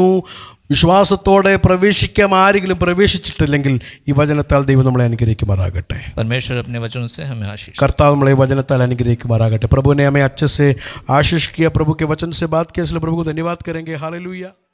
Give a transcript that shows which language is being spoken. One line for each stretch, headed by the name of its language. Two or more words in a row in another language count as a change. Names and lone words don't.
Malayalam: വിശ്വാസത്തോടെ പ്രവേശിക്കാൻ ആരെങ്കിലും പ്രവേശിച്ചിട്ടില്ലെങ്കിൽ ഈ വചനത്താൽ ദൈവം നമ്മളെ അനുഗ്രഹിക്കുമാറാകട്ടെ.
Hindi: परमेश्वर अपने वचन से हमें आशीष।
Malayalam: കർത്താവ് നമ്മളെ വചനത്താൽ അനുഗ്രഹിക്കുമാറാകട്ടെ.
Hindi: प्रभु ने हमें अच्छे से आशीष किया. प्रभु के वचन से बात किया, इसलिए प्रभु को धन्यवाद करेंगे. हालेलुया.